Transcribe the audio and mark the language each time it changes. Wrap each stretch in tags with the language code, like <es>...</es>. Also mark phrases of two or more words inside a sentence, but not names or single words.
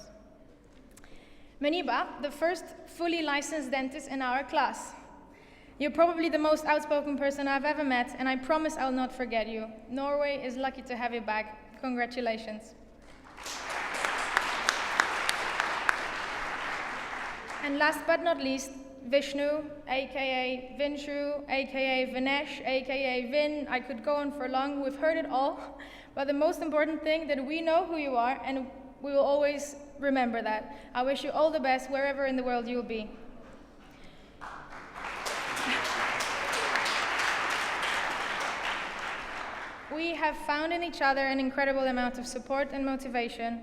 <en>Meniba, the first fully licensed dentist in our class. You're probably the most outspoken person I've ever met, and I promise I'll not forget you. Norway is lucky to have you back. Congratulations. And last but not least, Vishnu, aka Vinshu, aka Vinesh, aka Vin. I could go on for long, we've heard it all. But the most important thing that we know who you are, and we will always remember that. I wish you all the best wherever in the world you'll be. We have found in each other an incredible amount of support and motivation.</en>